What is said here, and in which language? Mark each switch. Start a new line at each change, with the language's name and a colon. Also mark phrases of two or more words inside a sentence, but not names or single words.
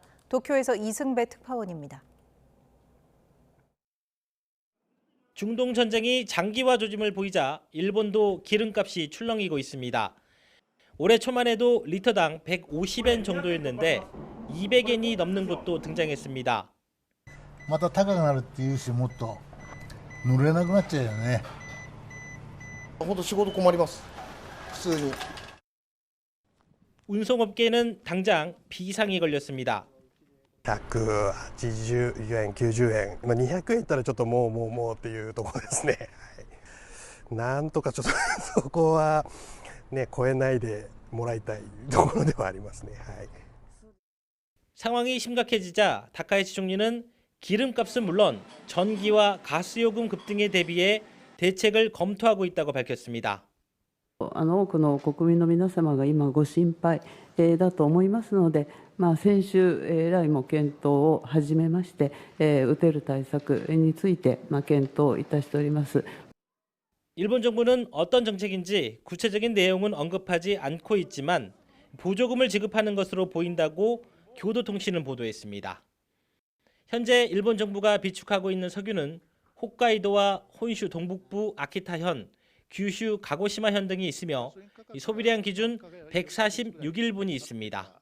Korean: 도쿄에서 이승배 특파원입니다. 중동 전쟁이 장기화 조짐을 보이자 일본도 기름값이 출렁이고 있습니다. 올해 초만 해도 리터당 150엔 정도였는데 200엔이 넘는 곳도 등장했습니다.
Japanese: また高くなるっていうし、もっと乗れなくなっちゃうよね。本当仕事困ります。普通に。
Korean: 운송업계는 당장 비상이 걸렸습니다.
Japanese: 180 円、90円、200円いったらちょっともうっていうところですね。なんとかちょっとそこはね超えないでもらいたいところではありますね。
Korean: 상황이 심각해지자 다카이치 총리는 기름값은 물론 전기와 가스요금 급등에 대비해 대책을 검토하고 있다고 밝혔습니다.
Japanese: 多くの国民の皆様が今ご心配だと思いますので、先週来も検討を始めまして、打てる対策について検討いたしております。
Korean: 일본 정부는 어떤 정책인지 구체적인 내용은 언급하지 않고 있지만 보조금을 지급하는 것으로 보인다고 교도통신은 보도했습니다. 현재 일본 정부가 비축하고 있는 석유는 홋카이도와 혼슈 동북부 아키타현, 규슈 가고시마현 등이 있으며 소비량 기준 146일분이 있습니다.